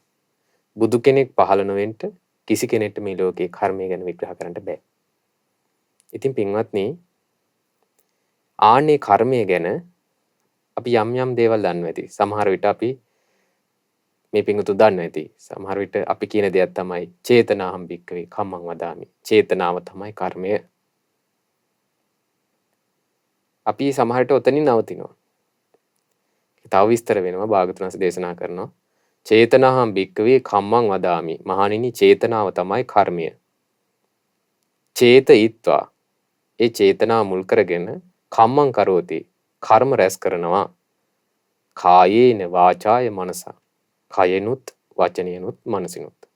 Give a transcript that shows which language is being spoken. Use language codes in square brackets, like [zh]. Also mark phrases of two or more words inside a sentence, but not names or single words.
[si] බුදු කෙනෙක් පහළ නොවෙන්න කිසි කෙනෙක්ට මේ ලෝකේ කර්මය ගැන විග්‍රහ කරන්න බෑ. ඉතින් පින්වත්නි, ආන්නේ කර්මය ගැන අපි යම් යම් දේවල් දන්නවා ඇති. සමහර විට අපි මේ පිංගුතු දන්නවා ඇති. සමහර විට අපි කියන දෙයක් තමයි [pi] චේතනාහම් භික්කවේ කම්මං වදාමි. [si] චේතනාව තමයි කර්මය. අපි සමහරට ඔතනින් නවතිනවා. තව විස්තර වෙනවා. භාගතුන් වහන්සේ දේශනා කරනවා [pi] චේතනාහම් භික්කවේ කම්මං වදාමි. [si] මහණෙනි, චේතනාව තමයි කර්මය. චේතයිත්වා, ඒ චේතනාව මුල් කරගෙන [pi] කම්මං කරෝති, [si] කර්ම රැස් කරනවා. [pi] කායේන වාචාය මනසා, [si] කයෙනුත් වචනයනුත් මනසිනුත්.